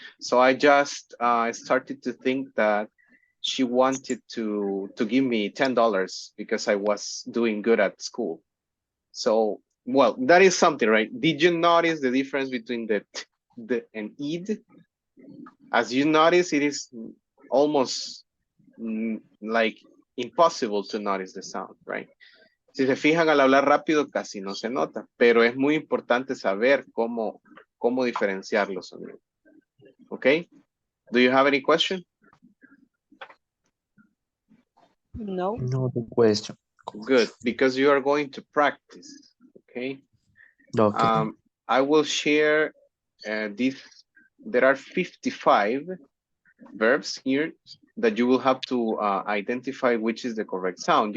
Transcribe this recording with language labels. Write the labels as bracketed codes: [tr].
[en] So I just started to think that she wanted to give me $10 because I was doing good at school. So, well, that is something, right? Did you notice the difference between the and id? As you notice, it is almost like impossible to notice the sound, right? [es] Si se fijan al hablar rápido casi no se nota, pero es muy importante saber cómo diferenciar los sonidos. [en] Okay? Do you have any question? No. No the question. Good, because you are going to practice. Okay? Okay. I will share this. There are 55 verbs here that you will have to identify which is the correct sound.